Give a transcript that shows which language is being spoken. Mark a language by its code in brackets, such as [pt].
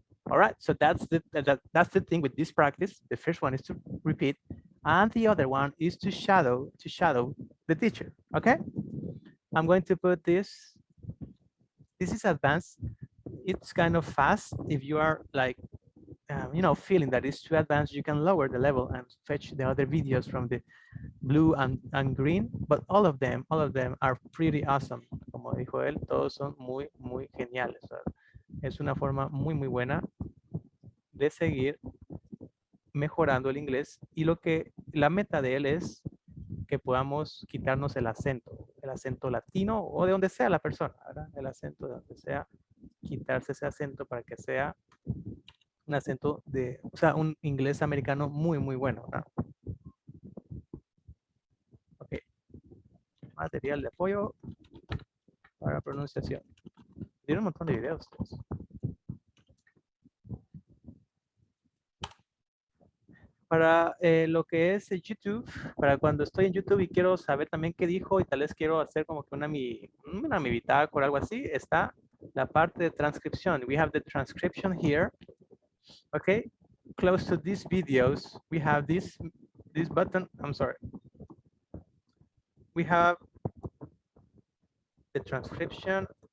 [en] All right, so that's the thing with this practice. The first one is to repeat, and the other one is to shadow the teacher. Okay, I'm going to put this this is advanced. It's kind of fast. If you are like, you know, feeling that it's too advanced, you can lower the level and fetch the other videos from the blue and green, but all of them are pretty awesome. [es] Como dijo él, todos son muy geniales. Es una forma muy buena de seguir mejorando el inglés, y la meta de él es que podamos quitarnos el acento latino o de donde sea la persona, ¿verdad? El acento de donde sea, quitarse ese acento para que sea un acento o sea, un inglés americano muy bueno, ¿verdad? Ok. Material de apoyo para pronunciación. Tiene un montón de videos. Para lo que es YouTube, para cuando estoy en YouTube y quiero saber también qué dijo y tal vez quiero hacer como que una mi bitácora o algo así, está la parte de transcripción. [en] We have the transcription here. Okay, close to these videos, we have this button. I'm sorry. We have the transcription.